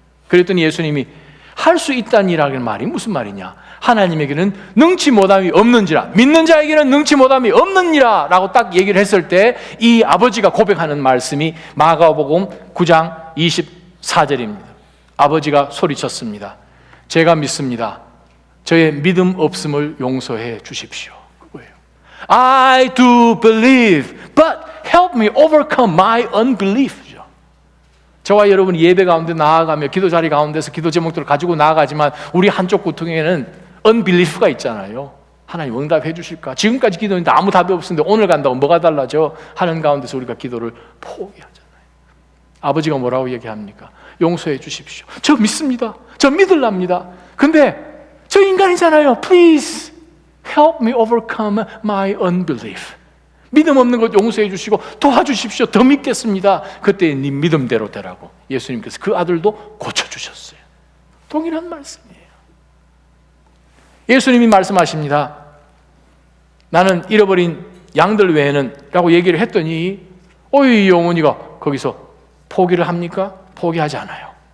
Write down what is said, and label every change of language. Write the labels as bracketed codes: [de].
[ko] 그랬더니 예수님이 할 수 있다니라는 말이 무슨 말이냐, 하나님에게는 능치 못함이 없는지라, 믿는 자에게는 능치 못함이 없느니라 라고 딱 얘기를 했을 때 이 아버지가 고백하는 말씀이 마가복음 9장 24절입니다. 아버지가 소리쳤습니다. 제가 믿습니다. 저의 믿음 없음을 용서해 주십시오. 그거예요. [en] I do believe, but help me overcome my unbelief. [ko] 저와 여러분이 예배 가운데 나아가며 기도 자리 가운데서 기도 제목들을 가지고 나아가지만 우리 한쪽 구통에는 unbelief가 있잖아요. 하나님 응답해 주실까? 지금까지 기도했는데 아무 답이 없었는데 오늘 간다고 뭐가 달라져? 하는 가운데서 우리가 기도를 포기하잖아요. 아버지가 뭐라고 얘기합니까? 용서해 주십시오. 저 믿습니다. 저 믿으랍니다. 근데 저 인간이잖아요. [en] Please help me overcome my unbelief. [ko] 믿음 없는 것 용서해 주시고 도와주십시오. 더 믿겠습니다. 그때 네 믿음대로 되라고 예수님께서 그 아들도 고쳐주셨어요. 동일한 말씀이에요. 예수님이 말씀하십니다. 나는 잃어버린 양들 외에는 라고 얘기를 했더니 이 어머니가 거기서 포기를 합니까? 포기하지 않아요.